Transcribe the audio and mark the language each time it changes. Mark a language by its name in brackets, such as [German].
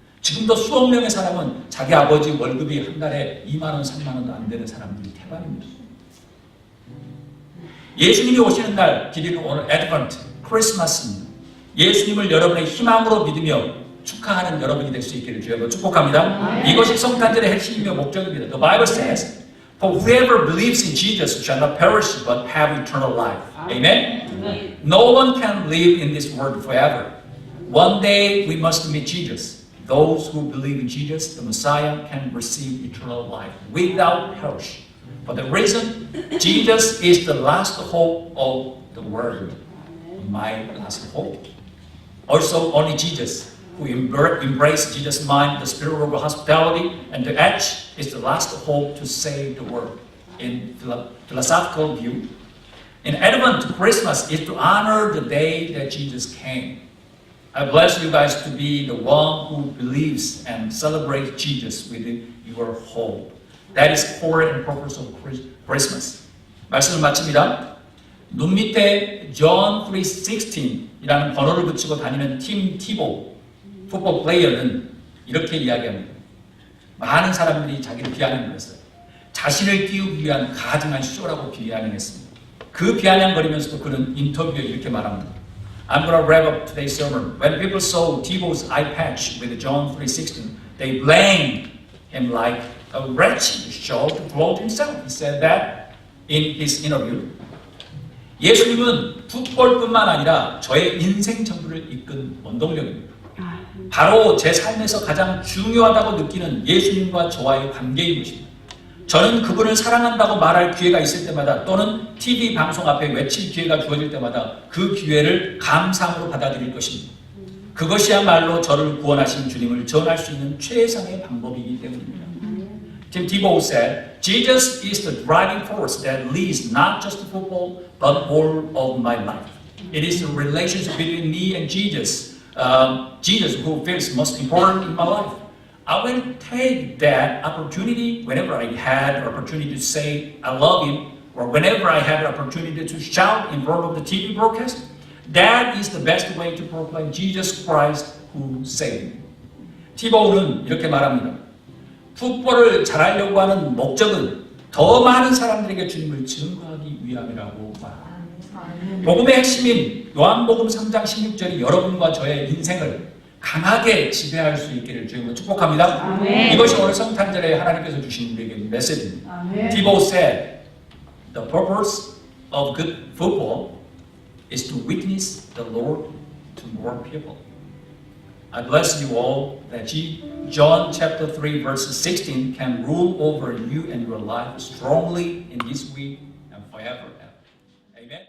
[Korean] 지금도 수억 명의 사람은 자기 아버지 월급이 한 달에 2만 원, 3만 원도 안 되는 사람들이 태반입니다. 예수님이 오시는 날 기리는 오늘 애드벤트, 크리스마스입니다. 예수님을 여러분의 희망으로 믿으며 축하하는 여러분이 될 수 있기를 주여 축복합니다. 이것이 성탄절의 핵심이며 목적입니다. [English] The Bible says, For whoever believes in Jesus shall not perish but have eternal life. Amen? No one can live in this world forever. One day we must meet Jesus. Those who believe in Jesus, the Messiah, can receive eternal life without perish. For the reason, Jesus is the last hope of the world. My last hope. Also, only Jesus, who embraced Jesus' mind, the spirit of hospitality, and the edge, is the last hope to save the world. In philosophical view, in Advent, Christmas is to honor the day that Jesus came. I bless you guys to be the one who believes and celebrates Jesus with your hope. That is core and purpose of Christmas. [Korean] 말씀을 마칩니다. 눈 밑에 John 3:16이라는 번호를 붙이고 다니는 팀 티보 풋볼 플레이어는 이렇게 이야기합니다. 많은 사람들이 자기를 비아냥거렸어요. 자신을 띄우기 위한 가증한 쇼라고 비아냥했습니다. 그 비아냥거리면서도 그는 인터뷰에 이렇게 말합니다. [English] I'm going to wrap up today's sermon. When people saw Tebow's eye patch with John 3:16, they blamed him like a wretched show to float himself. He said that in his interview, [Korean] 예수님은 풋볼뿐만 아니라 저의 인생 전부를 이끈 원동력입니다. 바로 제 삶에서 가장 중요하다고 느끼는 예수님과 저와의 관계인 것입니다. 저는 그분을 사랑한다고 말할 기회가 있을 때마다 또는 TV 방송 앞에 외칠 기회가 주어질 때마다 그 기회를 감사함으로 받아들일 것입니다. 그것이야말로 저를 구원하신 주님을 전할 수 있는 최상의 방법이기 때문입니다. [English] Tim Tebow said, Jesus is the driving force that leads not just to football, but all of my life. It is the relationship between me and Jesus, Jesus who feels most important in my life. I will take that opportunity whenever I had an opportunity to say I love him, or whenever I had an opportunity to shout in front of the TV broadcast. That is the best way to proclaim Jesus Christ who saved me. [Korean] 티보우는 이렇게 말합니다. 풋볼을 잘하려고 하는 목적은 더 많은 사람들에게 주님을 증거하기 위함이라고 말합니다. 복음의 핵심인 요한복음 3장 16절이 여러분과 저의 인생을 강하게 지배할 수 있기를 주님으로 축복합니다. 아멘. 이것이 오늘 성탄절에 하나님께서 주신 우리에게 메시지입니다. [English] Tebow said, the purpose of good football is to witness the Lord to more people. I bless you all that John chapter 3 verse 16 can rule over you and your life strongly in this week and forever. Amen.